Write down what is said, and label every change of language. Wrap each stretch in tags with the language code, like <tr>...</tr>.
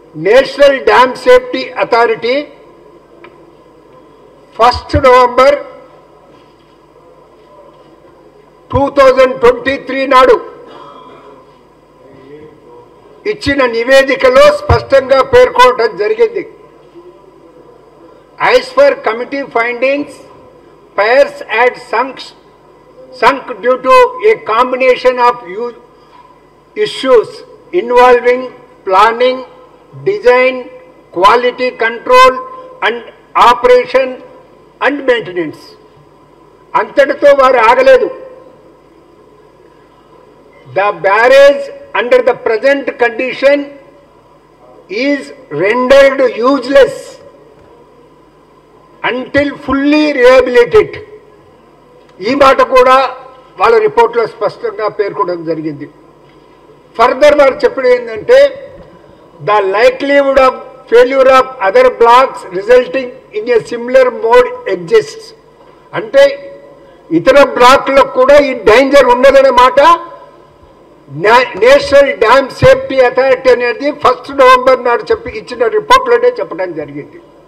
<te>National dam safety authority 1 November 2023 నాడు ఇచ్చిన నివేదికలో స్పష్టంగా పేర్కొనడం జరిగింది.</te> <en>As per committee findings, piers had sunk due to a combination of issues involving planning, design, quality control and operation and maintenance.</en> <te>అంతటితో వారు ఆగలేదు.</te> <en>The barrage under the present condition is rendered useless until fully rehabilitated.</en> <te>ఈ మాట కూడా వాళ్ళ రిపోర్ట్లో స్పష్టంగా పేర్కొనడం జరిగింది.</te> <en>further</en> <te>వారు చెప్పడం ఏంటంటే</te> <en>The likelihood of failure of other blocks resulting in a similar mode exists.</en> <te>అంటే ఇతర బ్లాక్లకు కూడా ఈ డేంజర్ ఉన్నదనే మాట నేషనల్ డ్యామ్ సేఫ్టీ అథారిటీ అనేది 1 నవంబర్ నాడు ఇచ్చిన రిపోర్ట్లోనే చెప్పడం జరిగింది.</te>